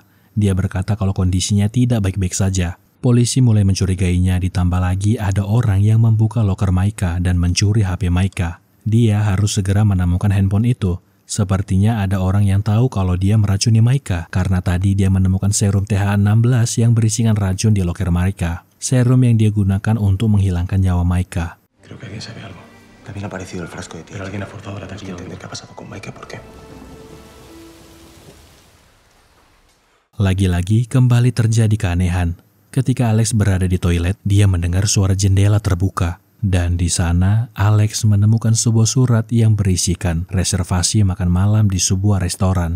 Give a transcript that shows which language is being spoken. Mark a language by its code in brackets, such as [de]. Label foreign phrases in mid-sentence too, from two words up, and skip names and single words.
[id] Dia berkata kalau kondisinya tidak baik-baik saja. Polisi mulai mencurigainya, ditambah lagi ada orang yang membuka loker Maika dan mencuri HP Maika. Dia harus segera menemukan handphone itu. Sepertinya ada orang yang tahu kalau dia meracuni Maika karena tadi dia menemukan serum TH16 yang berisikan racun di loker Maika. Serum yang dia gunakan untuk menghilangkan nyawa Maika. [es] Creo que alguien sabe algo. También ha aparecido el frasco de tía. Pero alguien ha forzado la taquilla. Entender qué ha pasado con Maika, ¿por qué? [id] Lagi-lagi kembali terjadi keanehan. Ketika Alex berada di toilet, dia mendengar suara jendela terbuka. Dan di sana, Alex menemukan sebuah surat yang berisikan reservasi makan malam di sebuah restoran.